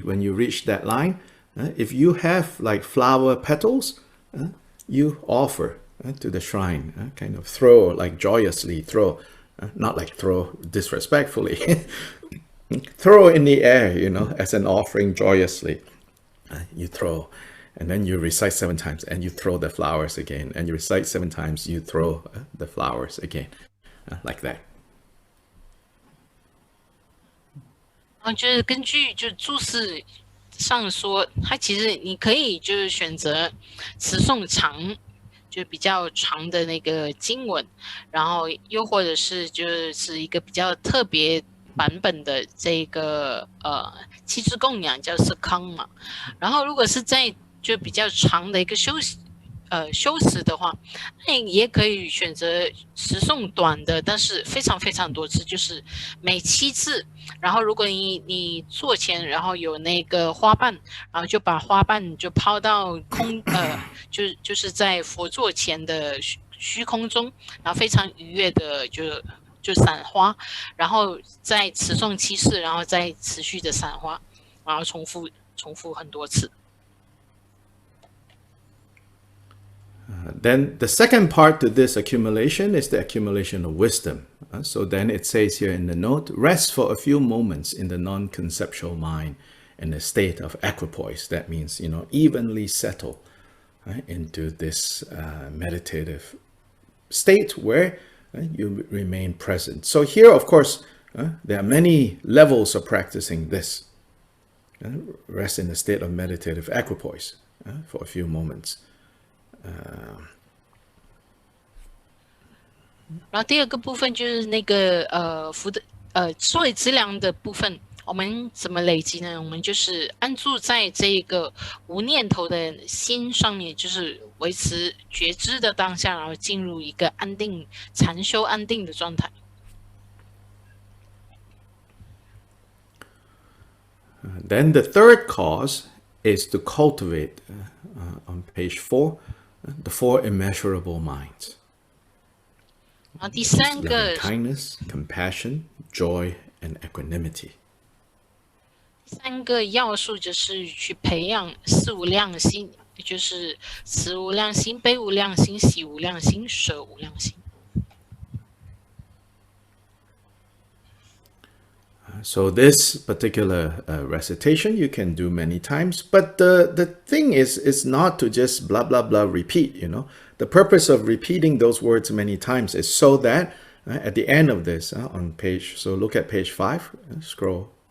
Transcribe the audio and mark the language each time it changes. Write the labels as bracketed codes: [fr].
[en] When you reach that line, if you have like flower petals, you offer to the shrine, kind of throw, like joyously throw, not like throw disrespectfully, throw in the air, as an offering joyously. You throw, and then you recite 7 times, and you throw the flowers again, and you recite 7 times, you throw the flowers again, like that. [zh] 然后就是根据就注释上说，它其实你可以就是选择词诵长，就比较长的那个经文，然后又或者是就是一个比较特别版本的这个七支供养叫是康嘛，然后如果是在就比较长的一个修持的话，那你也可以选择持诵短的，但是非常非常多次，就是每7次。然后如果你坐前，然后有那个花瓣，然后就把花瓣就抛到就是在佛座前的虚空中，然后非常愉悦的就散花，然后再持诵7次，然后再持续的散花，然后重复很多次。 [en] Then the second part to this accumulation is the accumulation of wisdom. So then it says here in the note, rest for a few moments in the non-conceptual mind in a state of equipoise. That means, evenly settle into this meditative state where you remain present. So here, of course, there are many levels of practicing this. Rest in a state of meditative equipoise for a few moments. [zh] 然后第二个部分就是那个福的所谓资粮的部分，我们怎么累积呢？我们就是安住在这个无念头的心上面，就是维持觉知的当下，然后进入一个安定禅修安定的状态。 [en] Then the third cause is to cultivate on page 4. The 4 immeasurable minds. [zh] 然后第三个 [en] kindness, compassion, joy, and equanimity. [zh] 第三个要素就是去培养4无量心，也就是慈无量心、悲无量心、喜无量心、舍无量心。 [en] So this particular recitation you can do many times, but the thing is not to just blah, blah, blah repeat, The purpose of repeating those words many times is so that at the end of this on page, so look at page 5, scroll.